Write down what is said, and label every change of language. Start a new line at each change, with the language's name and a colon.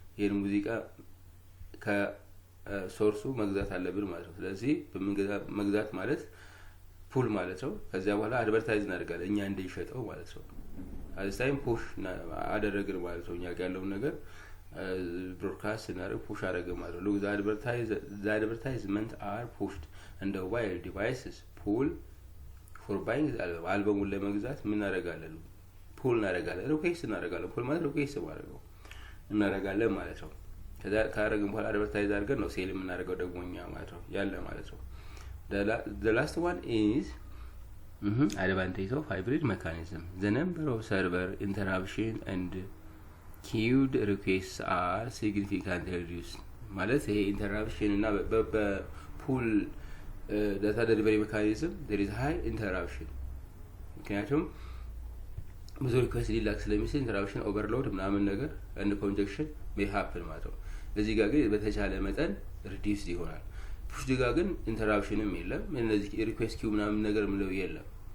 Amharic: ይሄን ሙዚቃ ከሶርሱ መግዛት አለብን ማለት ነው። ስለዚህ መግዛት ማለት ፑል ማለት ነው። ከዚያ በኋላ advertise እናደርጋለን እኛ እንድንሸጠው ማለት ነው። አስተያየም ፑሽ አደረግን ማለት ነው። እኛ ያለውን ነገር broadcast እናደርግ ፑሽ አደረገ ማለት ነው።
English: look the advertisement are pushed and the wired devices pull for buying the album
Amharic: ለመግዛት ምን እናደርጋለን? ፑል እናደርጋለን፣ ሪኩዌስት እናደርጋለን። ፑል ማለት ሪኩዌስት ማድረግ ነው እናደርጋለን ማለት ነው። ከዛ ካደረግን በኋላ አድቨርታይዝ አድርገን ነው ሴል የምናደርገው ደግሞ እኛ ማለት ነው ያለ ማለት ነው።
English: the last one is advantage of hybrid mechanism. The number of server interruption and queued requests are significantly reduced.
Amharic: ማለት ይሄ ኢንተራፕሽን እና በፑል
English: data delivery mechanism there is high interruption
Amharic: ምክንያቱም ብዙ ሪኩዌስት ሊላክ ስለሚችል ኢንተራፕሽን ኦቨርሎድ ምናምን ነገር
English: and congestion may happen
Amharic: ማለት ነው። እዚህ ጋር ግን በተቻለ መጠን ሪዲዩስ ይሆናል። ፑሽ ጋር ግን ኢንተራፕሽንም የለም፣ እነዚህ ሪኩዌስት ኪው ምናምን ነገር ምለው የለም።